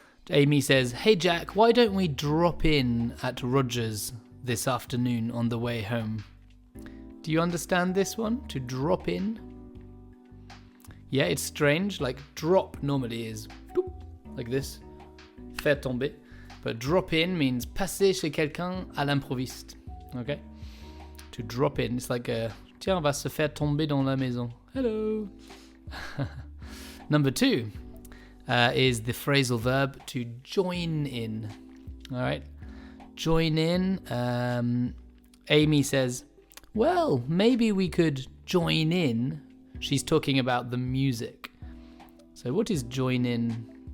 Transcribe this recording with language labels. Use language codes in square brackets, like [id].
[en] Amy says, hey Jack, why don't we drop in at Roger's this afternoon on the way home? Do you understand this one? To drop in? Yeah, it's strange. Like drop normally is like this. [fr] Faire tomber. [en] But drop in means [fr] passer chez quelqu'un à l'improviste. [en] Okay? To drop in, it's like [fr] tiens, on va se faire tomber dans la maison. [en] Hello. Number 2 is the phrasal verb to join in. All right, join in. Amy says, well, maybe we could join in. She's talking about the music. So what is join in?